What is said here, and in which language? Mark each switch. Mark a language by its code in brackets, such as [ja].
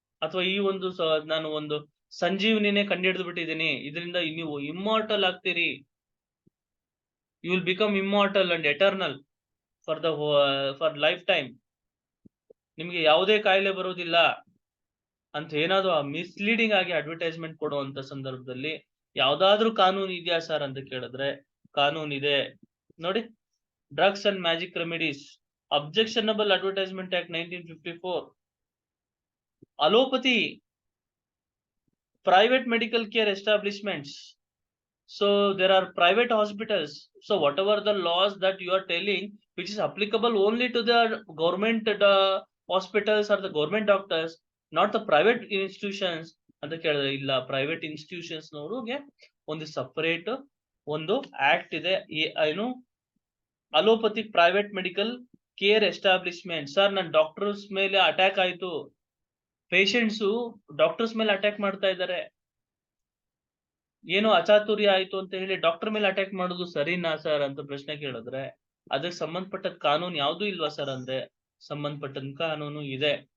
[kn] ಅಥವಾ ಈ ಒಂದು ನಾನು ಒಂದು ಸಂಜೀವನಿನೇ ಕಂಡುಹಿಡಿದು ಬಿಟ್ಟಿದ್ದೀನಿ, ಇದರಿಂದ ನೀವು immortal ಆಗ್ತೀರಿ, [en] you will become immortal and eternal for lifetime, [kn] ನಿಮ್ಗೆ ಯಾವುದೇ ಕಾಯಿಲೆ ಬರೋದಿಲ್ಲ ಅಂತ ಏನಾದ್ರು ಮಿಸ್ಲೀಡಿಂಗ್ ಆಗಿ ಅಡ್ವರ್ಟೈಸ್ಮೆಂಟ್ ಕೊಡುವಂತ ಸಂದರ್ಭದಲ್ಲಿ ಯಾವ್ದಾದ್ರು ಕಾನೂನು ಇದೆಯಾ ಸರ್ ಅಂತ ಕೇಳಿದ್ರೆ, ಕಾನೂನು ಇದೆ ನೋಡಿ. [en] Drugs and magic remedies, objectionable advertisement act 1954. Allopathy, private medical care establishments, so there are private hospitals. So whatever the laws that you are telling, which is applicable only to the government hospitals or the government doctors, not the private institutions [kn] ಅಂತ ಕೇಳಿದ್ರೆ, ಇಲ್ಲ, private institutions ನವರಿಗೆ ಒಂದು separate ಒಂದು act ಇದೆ. ಏನು, allopathic private medical care establishment. Sir, ನನ್ನ doctors ಮೇಲೆ attack ಆಯ್ತು, ಪೇಷಂಟ್ಸ್ ಡಾಕ್ಟರ್ಸ್ ಮೇಲೆ ಅಟ್ಯಾಕ್ ಮಾಡ್ತಾ ಇದ್ದಾರೆ. ಏನೋ ಅಚಾತುರ್ಯ ಆಯ್ತು ಅಂತ ಹೇಳಿ ಡಾಕ್ಟರ್ ಮೇಲೆ ಅಟ್ಯಾಕ್ ಮಾಡೋದು ಸರಿನಾ ಸರ್ ಅಂತ ಪ್ರಶ್ನೆ ಕೇಳಿದ್ರೆ, ಅದಕ್ಕೆ ಸಂಬಂಧಪಟ್ಟ ಕಾನೂನು ಯಾವ್ದು ಇಲ್ವಾ ಸರ್ ಅಂದ್ರೆ, ಸಂಬಂಧಪಟ್ಟ ಕಾನೂನು ಇದೆ.